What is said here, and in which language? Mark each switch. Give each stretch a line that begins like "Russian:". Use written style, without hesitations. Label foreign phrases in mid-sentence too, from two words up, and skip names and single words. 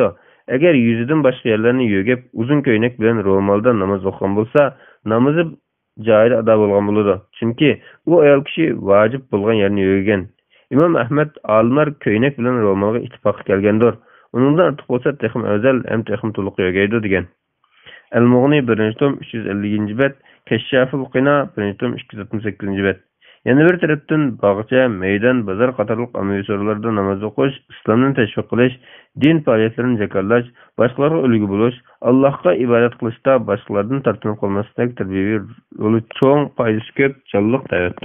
Uzbek: Agar yuzidan boshqa yerlarni yo'g'ib, uzun ko'ylak bilan ro'molda namoz o'qigan bo'lsa, namozi joyida ado bo'lgan bo'ladi. Chunki u ayol kishi vojib bo'lgan yerni yo'g'gan. Imom Ahmad olimlar ko'ylak bilan ro'molga ittifoq kelgandir. Uningdan ortiq bo'lsa, texim afzal, ham texim to'liq yo'g'aydi degan. Al-Mughni 1-tom 350-bet, Kashshaful Qina 1-tom 268-bet. Yana bir tarafdan bog'cha, maydon, bozor qatorliq ommaviy so'rovlarda namoz o'qish, islomni tashviq qilish, din faoliyatlarini jakarlash, boshqalarga ulgu bo'lish, Allohga ibodat qilishda boshqalardan tortinib qolmaslik tarbiyaviy yo'li cho'ng, foydasi ko'p, jonliq da'vatdir.